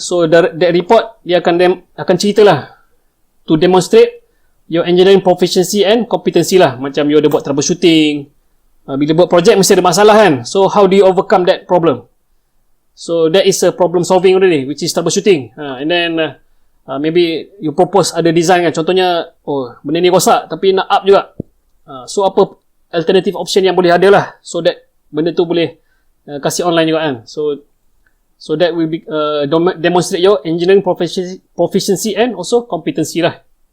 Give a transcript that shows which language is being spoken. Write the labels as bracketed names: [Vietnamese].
[English] So that report [Malay] dia akan cerita lah [English] to demonstrate your engineering proficiency and competency lah. [Malay] Macam you ada buat troubleshooting, bila buat project mesti ada masalah kan. [English] So how do you overcome that problem? So that is a problem solving already, which is troubleshooting. And then maybe you propose [Malay] ada design kan. Contohnya, benda ni rosak tapi nak up juga. So apa alternative option yang boleh ada lah, so that benda tu boleh kasih online juga kan. [English] So that will be demonstrate your engineering proficiency and also competency lah.